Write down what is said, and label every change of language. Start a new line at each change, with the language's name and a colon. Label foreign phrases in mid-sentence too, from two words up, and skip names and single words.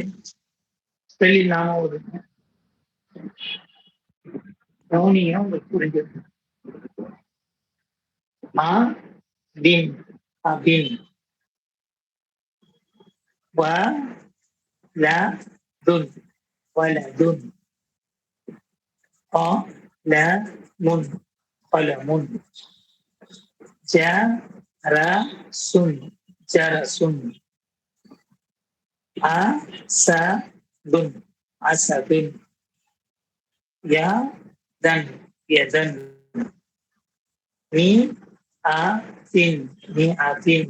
Tamil: ஸ்பெல் இல்லாம ஓதுங்க. கவுனியா உங்களுக்கு புரிஞ்சது. ஆ பின் அபின் வ ல துன் வலதுன்
Arabic: ق ல முன் قلم جرس جرس أسد أسد يدا يدا مئة مئة